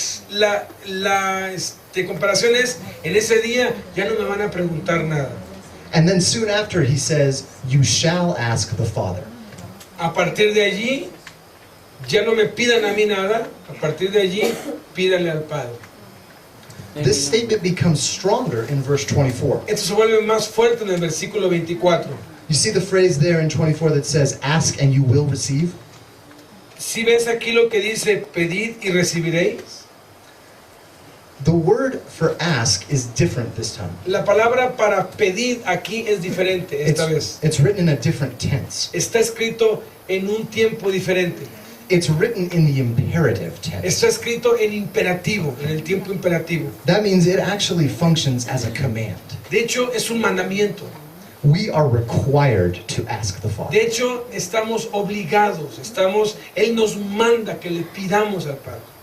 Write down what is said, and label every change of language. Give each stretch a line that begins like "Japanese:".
Spanish: La comparación es, en ese día ya no me van a preguntar nada.
English: And then soon after he says, "You shall ask the Father."
Spanish: A partir de allí, ya no me pidan a mí nada. A partir de allí, pídanle al Padre.
English: This statement becomes stronger in verse 24.
Spanish: Esto se vuelve más fuerte en el versículo 24.
English: You see the phrase there in 24 that says, "Ask and you will receive"?
Spanish: Si ves aquí lo que dice, pedid y recibiréis.
English: The word for ask is different this time.
Spanish: La palabra para pedir aquí es diferente esta vez.
English: It's written in a different tense.
Spanish: Está escrito en un tiempo diferente.
English: It's written in the imperative tense.
Spanish: Está escrito en imperativo, en el tiempo imperativo.
English: That means it actually functions as a command.
Spanish: De hecho, es un mandamiento.
English: We are required to ask the Father.
Spanish: De hecho, estamos obligados, Él nos manda que le pidamos al Padre.